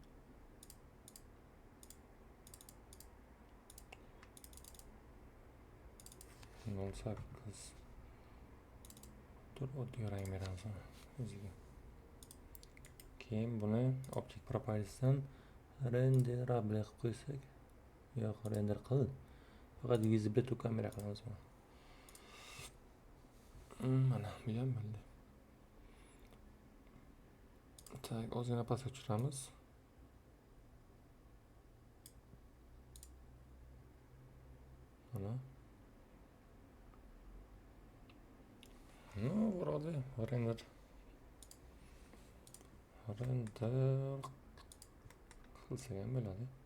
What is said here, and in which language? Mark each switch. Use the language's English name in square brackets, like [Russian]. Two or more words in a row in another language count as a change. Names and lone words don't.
[Uzbek] Sakkiz. Tur oddiy rang beramiz o'ziga. Keyin buni Object Properties'dan renderable qilib qo'ysak, yo'q, render qil. Faqat [English] visible to camera [Uzbek] qilamiz buni. Mana bu ham bo'ldi. Tak, ozgina pastga tushiramiz. Mana. [Russian] Но, вроде [Uzbek] render qilsak ham bo'ladi.